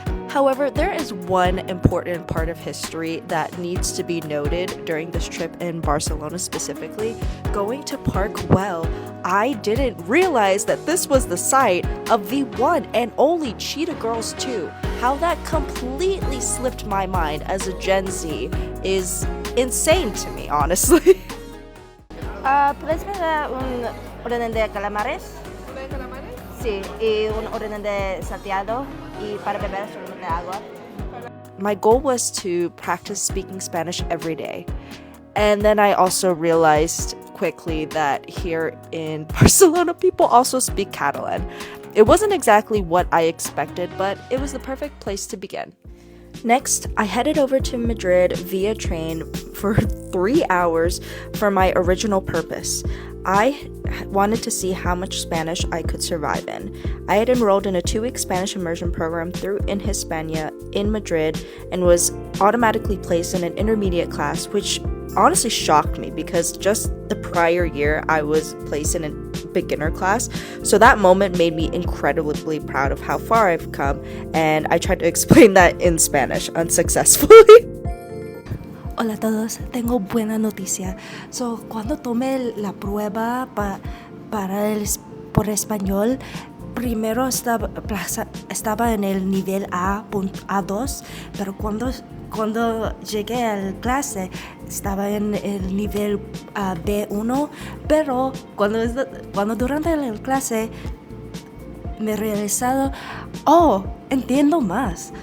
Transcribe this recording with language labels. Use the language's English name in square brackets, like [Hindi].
[English] However, there is one important part of history that needs to be noted during this trip in Barcelona specifically. Going to Park Güell, I didn't realize that this was the site of the one and only Cheetah Girls 2. How that completely slipped my mind as a Gen Z is insane to me, honestly. [Spanish] ¿Puedes me dar un orden de calamares? ¿De calamares? Sí, y un orden de salteado y para beber solamente agua. [English] My goal was to practice speaking Spanish every day. And then I also realized quickly that here in Barcelona, people also speak Catalan. It wasn't exactly what I expected, but it was the perfect place to begin. Next, I headed over to Madrid via train for 3 hours for my original purpose. I wanted to see how much Spanish I could survive in. I had enrolled in a 2-week Spanish immersion program through In Hispania in Madrid and was automatically placed in an intermediate class, which honestly shocked me because just the prior year I was placed in a beginner class. So that moment made me incredibly proud of how far I've come, and I tried to explain that in Spanish unsuccessfully. [Spanish] Hola a todos, tengo buena noticia. So, cuando tomé la prueba por español, primero estaba en el nivel A2, pero cuando llegué a la clase estaba en el nivel B1, pero cuando durante la clase me he realizado, entiendo más.